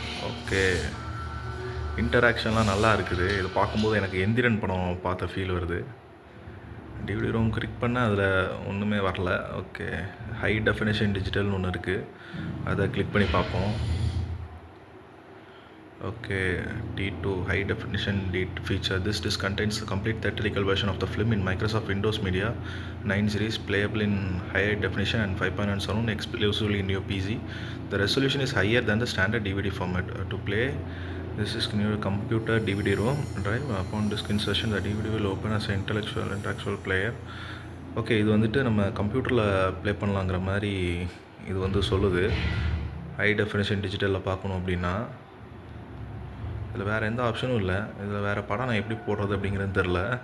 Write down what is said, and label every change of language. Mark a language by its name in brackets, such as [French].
[Tamil] Okay, இன்டராக்ஷன்லாம் நல்லா இருக்குது. இது பார்க்கும்போது எனக்கு எந்திரன் படம் பார்த்த ஃபீல் வருது. டிவிடி ரோம் கிளிக் பண்ணால் அதில் ஒன்றுமே வரல. ஓகே, ஹை டெஃபினேஷன் டிஜிட்டல்னு ஒன்று இருக்குது, அதை கிளிக் பண்ணி பார்ப்போம். [English] Okay, D2 high definition D feature. This disc contains the complete theatrical version of the film in Microsoft Windows Media 9 series, playable in high definition and 5.1 sound exclusively in your PC. The resolution is higher than the standard DVD format. To play, this is in your computer DVD-ROM drive. Upon disk insertion, the DVD will open as an interactual player. [Tamil] Okay, இது வந்துட்டு நம்ம கம்ப்யூட்டரில் play பண்ணலாங்கிற மாதிரி இது வந்து சொல்லுது. High definition டிஜிட்டலில் பார்க்கணும் அப்படின்னா இதில் வேறு எந்த ஆப்ஷனும் இல்லை. இதில் வேறு படம் நான் எப்படி போடுறது அப்படிங்கிறது தெரில.